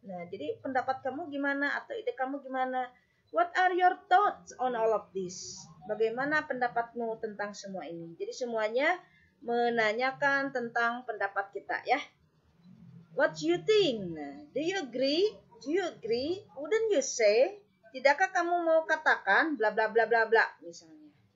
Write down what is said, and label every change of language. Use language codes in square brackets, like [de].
[id] Nah, jadi pendapat kamu gimana atau ide kamu gimana? [en] What are your thoughts on all of this? [id] Bagaimana pendapatmu tentang semua ini? Jadi semuanya menanyakan tentang pendapat kita ya. [en] What do you think? Do you agree? Do you agree? Wouldn't you say? [id] Tidakkah kamu mau katakan bla bla bla bla bla misalnya.